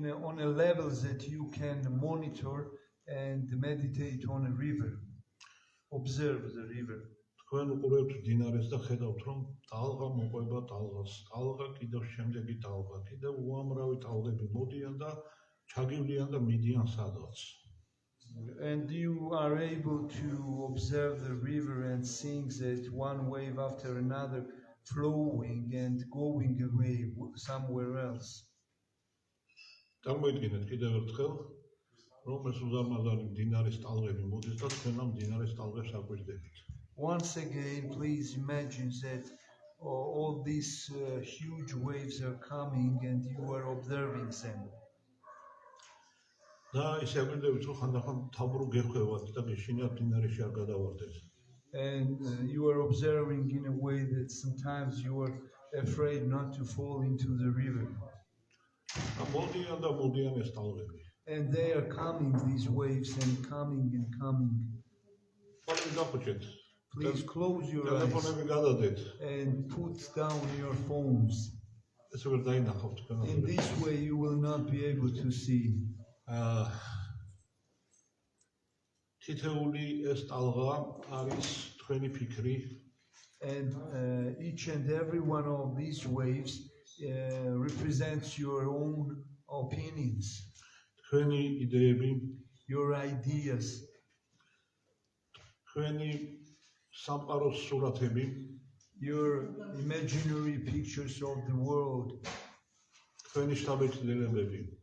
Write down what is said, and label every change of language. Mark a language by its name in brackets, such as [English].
[English] On a level that you can monitor and meditate on a river, observe the river. [Georgian] თქვენ უყურებთ მდინარეს და ხედავთ, რომ ტალღა მოყვება ტალღას, ტალღა კიდევ შემდეგი ტალღა, კიდევ უამრავი ტალღები მოდიან და ჩაგივლიან და მიდიან სადღაც. [English] And you are able to observe the river and seeing that one wave after another flowing and going away somewhere else. [Georgian] წარმოიდგინეთ კიდევ ერთხელ, რომ ეს უზარმაზარი მდინარის ტალღები მოდის და თქვენ ამ მდინარის ტალღებს აკვირდებით. [English] Once again, please imagine that all these huge waves are coming and you are observing them. [Georgian] და ისე აკვირდებით, რომ ხანდახან თავბრუ გეხვევათ და გეშინიათ მდინარეში არ გადავარდეთ. [English] And you are observing in a way that sometimes you are afraid not to fall into the river. [Georgian] მოდიან და მოდიან ეს ტალღები. [English] And they are coming, these waves, and coming and coming. [Georgian] ყველი დახუჭეთ. [English] Please close your eyes [Georgian] ტელეფონები გადადეთ. [English] and put down your phones. [Georgian] ესე ვერ დაინახავთ თქვენ. [English] In this way you will not be able to see. [Georgian] თითეული ეს ტალღა არის თქვენი ფიქრი, [English] And each and every one of these waves represents your own opinions, [Georgian] თქვენი იდეები, [English] your ideas, [Georgian] თქვენი სამყაროს სურათები, [English] your imaginary pictures of the world, [Georgian] თქვენი შთაბეჭდილებები.